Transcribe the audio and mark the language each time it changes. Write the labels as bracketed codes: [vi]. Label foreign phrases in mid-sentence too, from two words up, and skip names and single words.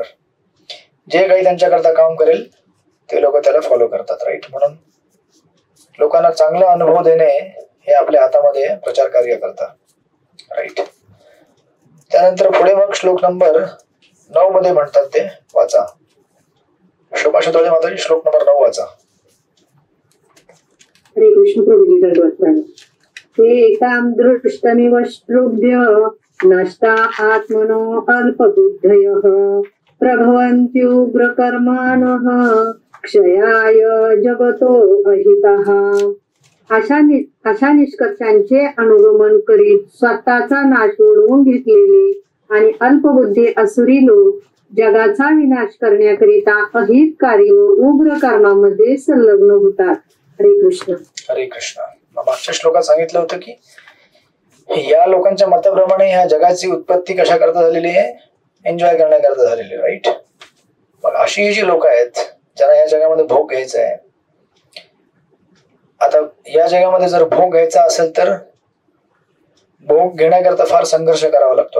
[mr] जे काही त्यांच्याकरता काम करेल ते लोक त्याला फॉलो करतात. राईट. म्हणून लोकांना चांगला अनुभव देणे हे आपल्या हातामध्ये प्रचार कार्य करतात. राईट. त्यानंतर पुढे मग श्लोक नंबर 9 मध्ये म्हणतात, ते वाचा. शोभा शतोळे माताजी, श्लोक नंबर 9 वाचा. हरे कृष्ण. [sa] प्रभुजी एकाम दृष्टमिव श्रुभ्य नष्टा आत्मनो अल्पबुद्धयः प्रभवन्त्युग्रकर्माणः क्षयाय जगतो अहितः. [mr] अशा निष्कर्षांचे अनुगमन करीत स्वतःचा नाश ओढवून घेतलेले आणि अल्पबुद्धी असुरी लोक जगाचा विनाश करण्याकरिता अहित कार्य व उग्र कर्मामध्ये संलग्न होतात. हरे कृष्ण. हरे कृष्ण. मागच्या श्लोकात सांगितलं होतं की या लोकांच्या मताप्रमाणे ह्या जगाची उत्पत्ती कशा करता झालेली आहे? एन्जॉय करण्याकरता झालेली. राईट. मग अशी ही जी लोक आहेत ज्यांना या जगामध्ये भोग घ्यायचा आहे, आता या जगामध्ये जर भोग घ्यायचा असेल तर भोग घेण्याकरता फार संघर्ष करावा लागतो.